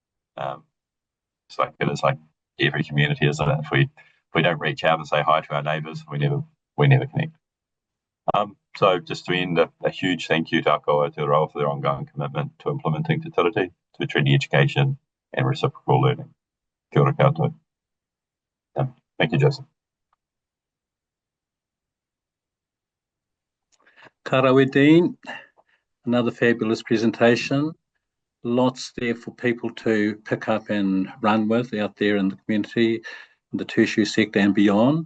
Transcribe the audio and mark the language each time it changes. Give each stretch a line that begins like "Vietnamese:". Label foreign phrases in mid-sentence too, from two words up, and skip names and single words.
English: It's like every community, isn't it? If we don't reach out and say hi to our neighbours, we never connect. So just to end, a huge thank you to Ako Aotearoa for their ongoing commitment to implementing Te Tiriti, to treaty education, and reciprocal learning.
Māori: Kia ora koutou.
English: Thank you, Jason. Karawe Dean, another fabulous presentation. Lots there for people to pick up and run with out there in the community, in the tertiary sector and beyond.